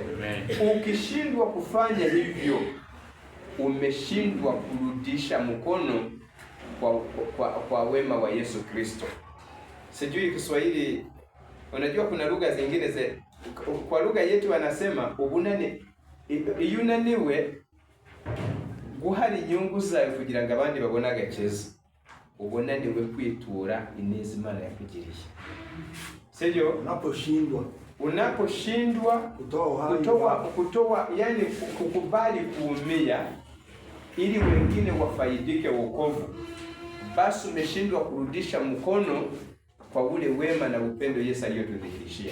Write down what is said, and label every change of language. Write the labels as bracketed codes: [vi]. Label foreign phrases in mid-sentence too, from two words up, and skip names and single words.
[sw] Ukishindwa kufanya hivyo, umeshindwa kurudisha mkono kwa wema wa Yesu Kristo. Sijui Kiswahili, unajua kuna lugha zingine kwa lugha yetu wanasema [rw] ubunani iyunaniwe guhari inyungu zawe kugira ngo abandi babone agakiza. Ubunaniwe kwitura ineza Imana yakugiriye. [sw] Sivyo? Unaposhindwa kutoa, yani kukubali kuumia ili wengine wafaidike wokovu, basi umeshindwa kurudisha mkono kwa ule wema na upendo Yesu aliyotudhihirishia.